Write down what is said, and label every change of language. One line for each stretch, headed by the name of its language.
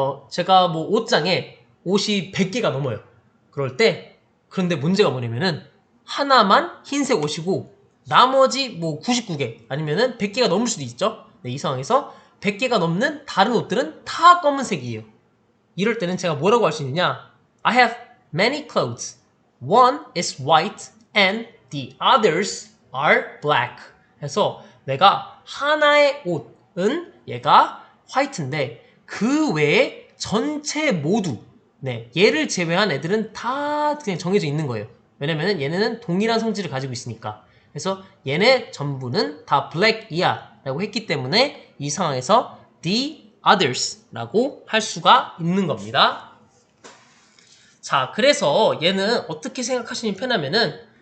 Korean: 제가 뭐 옷장에 옷이 100개가 넘어요. 그럴 때 그런데 문제가 뭐냐면은 하나만 흰색 옷이고 나머지 뭐 99개 아니면은 100개가 넘을 수도 있죠. 네, 이 상황에서 100개가 넘는 다른 옷들은 다 검은색이에요. 이럴 때는 제가 뭐라고 할 수 있느냐?
English: I have many clothes. One is white and the others are black.
Korean: 해서 내가 하나의 옷은 얘가 화이트인데 그 외에 전체 모두 네, 얘를 제외한 애들은 다 그냥 정해져 있는 거예요. 왜냐면은 얘네는 동일한 성질을 가지고 있으니까. 그래서 얘네 전부는 다 black이야 라고 했기 때문에 이 상황에서 the others라고 할 수가 있는 겁니다. 자, 그래서 얘는 어떻게 생각하시면 편하면은